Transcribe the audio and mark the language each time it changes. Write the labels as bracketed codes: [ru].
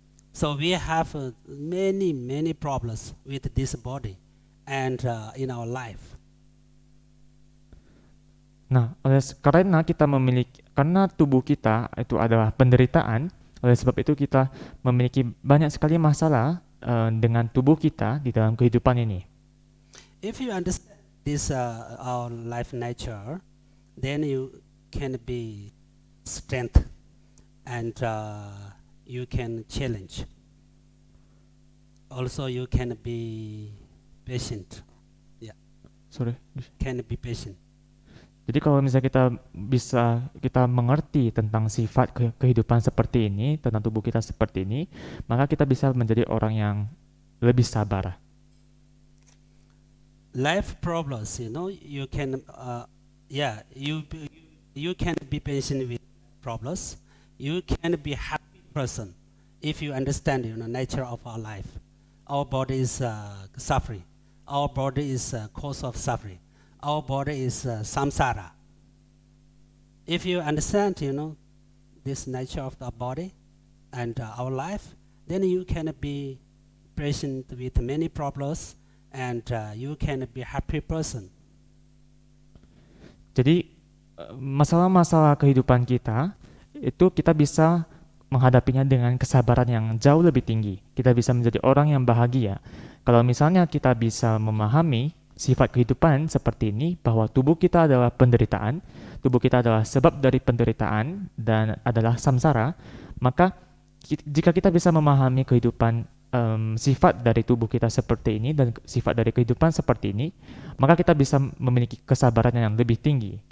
[en] So we have many problems with this body and in our life. [id] Nah, karena tubuh kita itu adalah penderitaan, oleh sebab itu kita memiliki banyak sekali masalah dengan tubuh kita di dalam kehidupan ini. [en] If you understand this our life nature, then you can be strength and you can challenge. Also, you can be patient. Sorry. Can be patient. [id] Jadi kalau misalnya kita mengerti tentang sifat kehidupan seperti ini, tentang tubuh kita seperti ini, maka kita bisa menjadi orang yang lebih sabar. [en] Life problems, you can you can be patient with problems. You can be happy person if you understand nature of our life. Our body is suffering. Our body is cause of suffering. Our body is samsara. If you understand this nature of the body and our life, then you can be patient with many problems and you can be happy person. [id] Jadi masalah-masalah kehidupan kita itu kita bisa menghadapinya dengan kesabaran yang jauh lebih tinggi. Kita bisa menjadi orang yang bahagia. Kalau misalnya kita bisa memahami sifat kehidupan seperti ini, bahwa tubuh kita adalah penderitaan, tubuh kita adalah sebab dari penderitaan dan adalah samsara, maka jika kita bisa memahami kehidupan sifat dari tubuh kita seperti ini dan sifat dari kehidupan seperti ini, maka kita bisa memiliki kesabaran yang lebih tinggi.